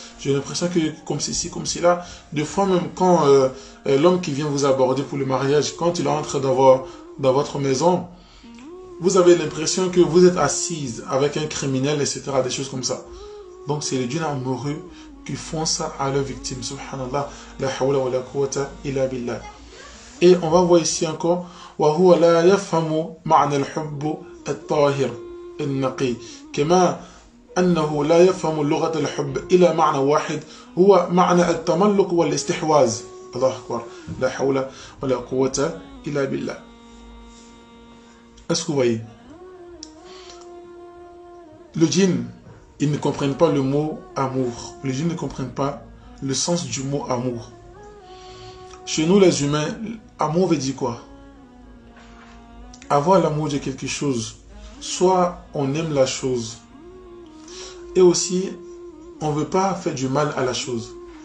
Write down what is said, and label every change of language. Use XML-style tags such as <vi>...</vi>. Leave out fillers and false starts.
<fr>J'ai l'impression que comme ceci, comme cela. Des fois, même quand l'homme qui vient vous aborder pour le mariage, quand il entre dans votre maison, vous avez l'impression que vous êtes assise avec un criminel, etc. Des choses comme ça. Donc, c'est les djinns amoureux qui font ça à leurs victimes.</fr> <ar>Subhanallah, la hawla wa la quwwata illa billah.</ar> <fr>Et on va voir ici encore</fr> <ar>وهو لا يفهم معنى الحب الطاهر النقي كما أنه لا يفهم لغة الحب إلى معنى واحد هو معنى التملك والاستحواذ. الله أكبر. لا حول ولا قوة إلا بالله.</ar> <fr>Est-ce que vous voyez? Le djinn, ils ne comprennent pas le mot amour. Les djinns ne comprennent pas le sens du mot amour. Chez nous, les humains, amour veut dire quoi? Avoir l'amour de quelque chose. Soit on aime la chose, et aussi, on ne veut pas faire du mal à la chose.</fr>